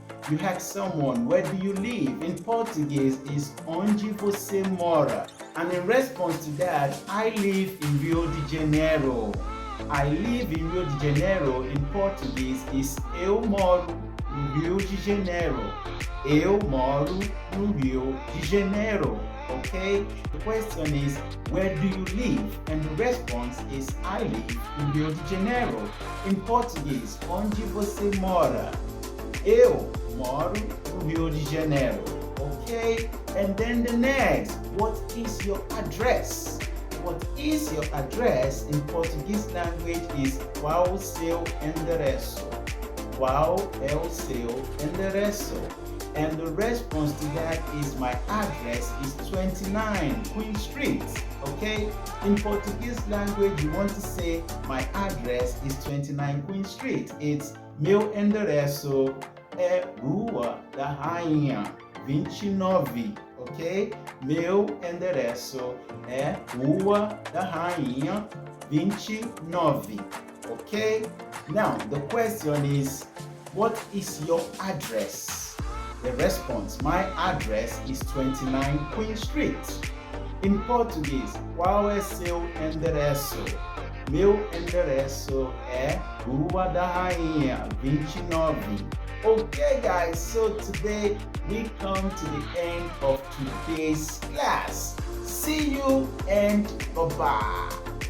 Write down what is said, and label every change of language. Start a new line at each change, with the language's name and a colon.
English: You ask someone, where do you live? In Portuguese is
Portuguese: onde você mora.
English: And in response to that, I live in Rio de Janeiro. I live in Rio de Janeiro in Portuguese is
Portuguese: eu moro no Rio de Janeiro. Eu moro no Rio de Janeiro.
English: Okay? The question is, where do you live? And the response is, I live in Rio de Janeiro. In Portuguese,
Portuguese: onde você mora? Eu moro no Rio de Janeiro.
English: Okay? And then the next, what is your address? What is your address in Portuguese language is
Portuguese: qual o seu endereço? Qual é o seu endereço?
English: And the response to that is, my address is 29 Queen Street. Okay? In Portuguese language, you want to say my address is 29 Queen Street. It's
Portuguese: meu endereço é Rua da Rainha 29. Ok? Meu endereço é Rua da Rainha 29.
English: Ok? Now, the question is, what is your address? The response, my address is 29 Queen Street. In Portuguese,
Portuguese: qual é seu endereço? Meu endereço é Rua da Rainha 29.
English: Okay guys, so today we come to the end of today's class. See you and bye-bye.